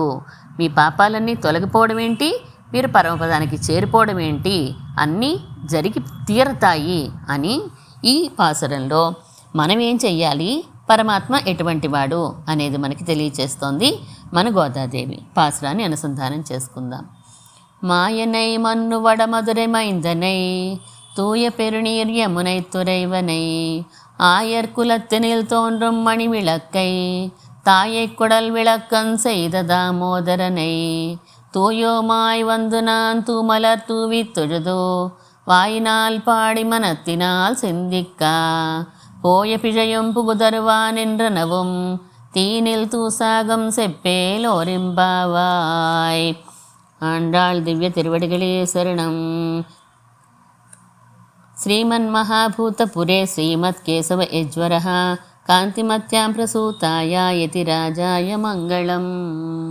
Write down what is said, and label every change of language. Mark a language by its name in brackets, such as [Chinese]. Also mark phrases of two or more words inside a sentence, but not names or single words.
[Telugu] మీ పాపాలన్నీ తొలగిపోవడం ఏంటి, మీరు పరమపదానికి చేరిపోవడం ఏంటి, అన్నీ జరిగి తీరతాయి అని ఈ పాసురంలో మనం ఏం చెయ్యాలి, పరమాత్మ ఎటువంటి వాడు అనేది మనకి తెలియచేస్తోంది మన గోదాదేవి. పాసురాన్ని అనుసంధానం చేసుకుందాం. [Tamil] மாயனை மன்னுவட மதுரை மைந்தனை தூய பெருநீர் யமுனை துறைவனை ஆயர் குலத்தினில் தோன்றும் மணி விளக்கை தாயை குடல் விளக்கம் செய்த தாமோதரனை தூயோமாய் வந்து நான் தூமலர் தூவி தொழுதோ வாயினால் பாடி மனத்தினால் சிந்திக்கா போய பிழையும் புகுதருவான் என்றனவும் தீனில் தூசாகம் செப்பேலோரிம்பாவாய். ஆண்டாள் திவ்ய திருவடிகளே சரணம். [Sanskrit] श्रीमन्महाभूतपुरे श्रीमत्केशव यज्वरः कान्तिमत्यां प्रसूताय यतिराजाय मङ्गलम्.